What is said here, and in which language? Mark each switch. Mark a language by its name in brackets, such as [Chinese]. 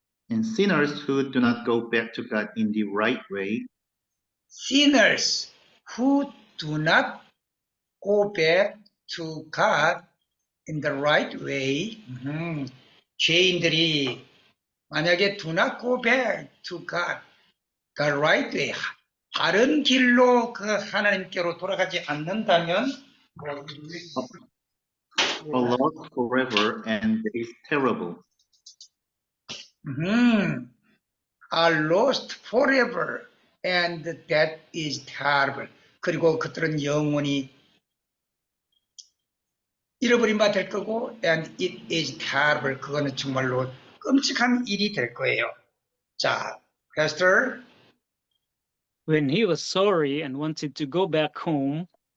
[English] And sinners who do not go back to God in the right way Sinners who do not go back to God in the right way. [Korean] 죄인들이 만약에 [English] do not go back to God the right way, [Korean] 바른 길로 그 하나님께로 돌아가지 않는다면 [English] are lost forever, and that is terrible. are lost forever and that is terrible. [Korean] 그리고 그들은 영원히 잃어버린 바 될 거고 [English] and it is terrible. [Korean] 그거는 정말로 끔찍한 일이 될 거예요. 자, Pastor. [English] When he was sorry and wanted to go back home,